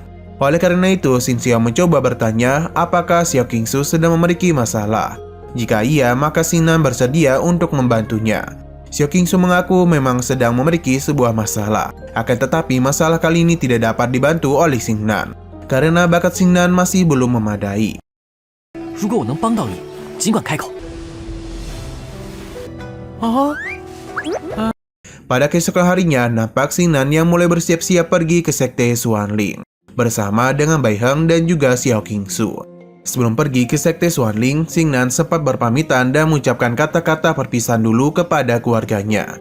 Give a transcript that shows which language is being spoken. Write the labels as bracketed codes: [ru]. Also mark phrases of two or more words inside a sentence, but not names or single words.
[id] Oleh karena itu, Xin Xiao mencoba bertanya apakah Xiao Qingsu sedang memiliki masalah. Jika iya, maka Xingnan bersedia untuk membantunya. Xiao Qingsu mengaku memang sedang memiliki sebuah masalah. Akan tetapi masalah kali ini tidak dapat dibantu oleh Xingnan, karena bakat Xingnan masih belum memadai. [zh] 如果我能帮到你，尽管开口。 [id] Pada keesokan harinya, nampak Xingnan yang mulai bersiap-siap pergi ke Sekte Xuanling bersama dengan Bai Heng dan juga Xiao Qingsu. Sebelum pergi ke Sekte Xuanling, Xingnan sempat berpamitan dan mengucapkan kata-kata perpisahan dulu kepada keluarganya.